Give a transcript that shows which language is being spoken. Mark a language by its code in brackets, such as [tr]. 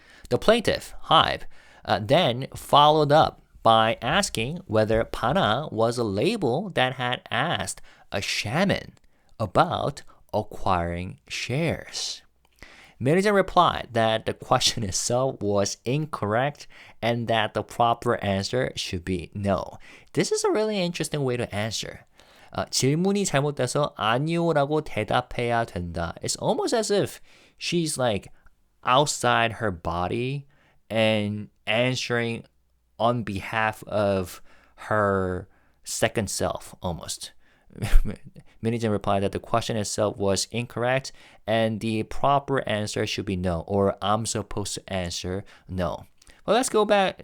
[en] The plaintiff, HYBE, then followed up by asking whether BANA was a label that had asked a shaman about acquiring shares. Min Hee-jin replied that the question itself was incorrect and that the proper answer should be no. This is a really interesting way to answer. [ko] 질문이 잘못돼서 아니요라고 대답해야 된다. [en] It's almost as if she's like outside her body and answering on behalf of her second self, almost. Min Hee-jin replied that the question itself was incorrect and the proper answer should be no, or I'm supposed to answer no. Well, let's go back.